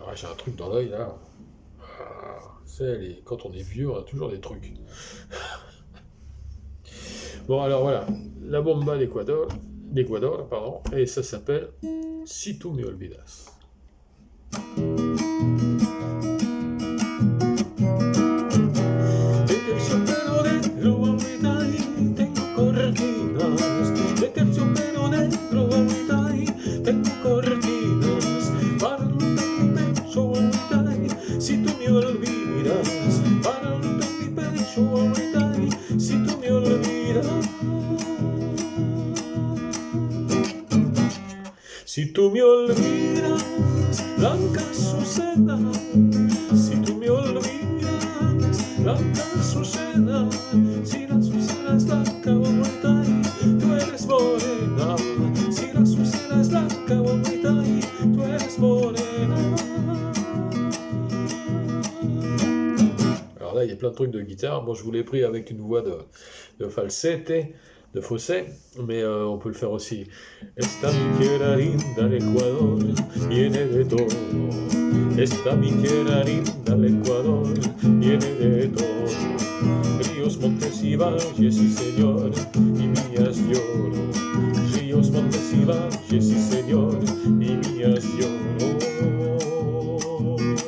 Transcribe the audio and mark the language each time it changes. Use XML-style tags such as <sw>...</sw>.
<fr>Ah, j'ai un truc dans l'œil là. Quand on est vieux, on a toujours des trucs. Bon, alors voilà, la bomba d'Ecuador, pardon, et ça s'appelle Si tu me olvidas.</fr> <es>De terciopelo negro agüita y tengo cortinas. De terciopelo negro agüita y tengo cortinas. Para mi pecho agüita y si tú me olvidas. Para mi pecho agüita y si tú me olvidas. Si tú me olvidas, blanca Azucena. Si tú me olvidas, blanca Azucena. Si la Azucena es blanca, bonita, y tú eres morena. Si la Azucena es blanca, bonita, y tú eres morena.</es> <fr>Alors là, il y a plein de trucs de guitare. Bon, je vous l'ai pris avec une voix de falsette, de fausset, mais on peut le faire aussi.</fr> <es>Esta mi tierra linda, el Ecuador, tiene de todo. Esta mi tierra linda, el Ecuador, tiene de todo. Ríos, montes y valles, sí señor, y mías lloro. Ríos, montes y valles, sí señor, y mías lloro.</es>